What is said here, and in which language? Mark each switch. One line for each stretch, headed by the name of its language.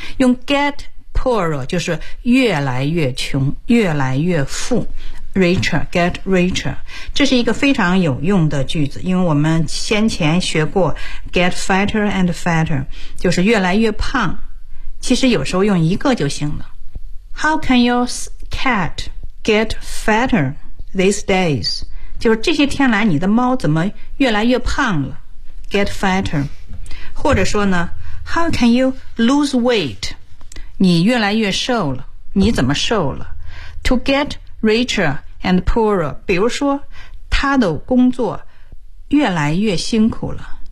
Chinese: 用
English: get poorer
Chinese: 就是越来越穷，越来越富，
English: Richer, get richer.
Chinese: 这是一个非常有用的句子，因为我们先前学过
English: get fatter and fatter，
Chinese: 就是越来越胖。其实有时候用一个就行了。
English: How can your cat get fatter these days?
Chinese: 就是这些天来你的猫怎么越来越胖了？
English: Get fatter.
Chinese: 或者说呢，
English: How can you lose weight?
Chinese: 你越来越瘦了，你怎么瘦了？
English: To get richer and poorer，
Chinese: 比如说他的工作越来越辛苦了。